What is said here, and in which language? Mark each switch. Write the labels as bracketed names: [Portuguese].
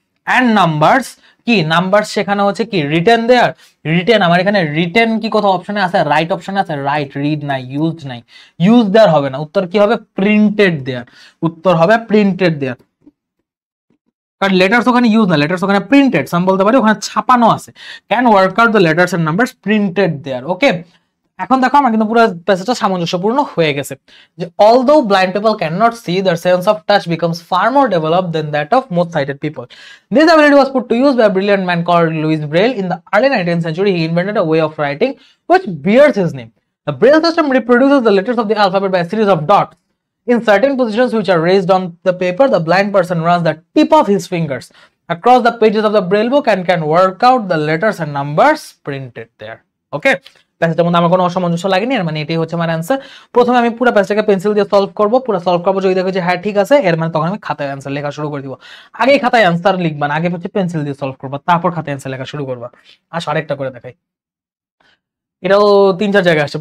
[Bangla] And numbers, কি number সেখানে হচ্ছে কি রিটেন দেয়ার, রিটেন আমার এখানে রিটেন কি কোথাও অপশনে আছে, রাইট অপশনে আছে, রাইট, রিড নাই, ইউজ নাই, ইউজ দেয়ার হবে না, উত্তর কি হবে প্রিন্টেড দেয়ার, উত্তর হবে প্রিন্টেড দেয়ার, কারণ লেটার্স ওখানে ইউজ না, লেটার্স ওখানে প্রিন্টেড, আমি বলতে পারি ওখানে ছাপানো আছে, [English] Can work out the letters and numbers printed there. [Bangla] ওকে, এখন দেখো আমার কিন্তু পুরো প্যাসেজটা সামঞ্জস্যপূর্ণ হয়ে গেছে যে [English] Although blind people can not see their sense of touch becomes far more developed than that of most sighted people. This ability was put to use by a brilliant man called Louis Braille in the early 19th century. He invented a way of writing which bears his name. The Braille system reproduces the letters of the alphabet by a series of dots in certain positions which are raised on the paper. The blind person runs the tip of his fingers across the pages of the Braille book and can work out the letters and numbers printed there. [Bangla] Okay, প্যাসেজটার মধ্যে আমার কোনো অসামঞ্জস্য লাগেনি, এর মানে এটাই হচ্ছে আমার answer. প্রথমে আমি পুরো প্যাসেজটাকে পেন্সিল দিয়ে সলভ করবো, পুরো সলভ করবো, যদি দেখো যে হ্যাঁ ঠিক আছে এর মানে তখন আমি খাতায় অ্যান্সার লেখা শুরু করে দিব। আগে খাতায় অ্যান্সার লিখবা না, আগে হচ্ছে পেন্সিল দিয়ে সলভ করবা, তারপর খাতায় অ্যান্সার লেখা শুরু করবা। আসো আরেকটা করে দেখাই, এটাও 3-4 জায়গায় আসছে।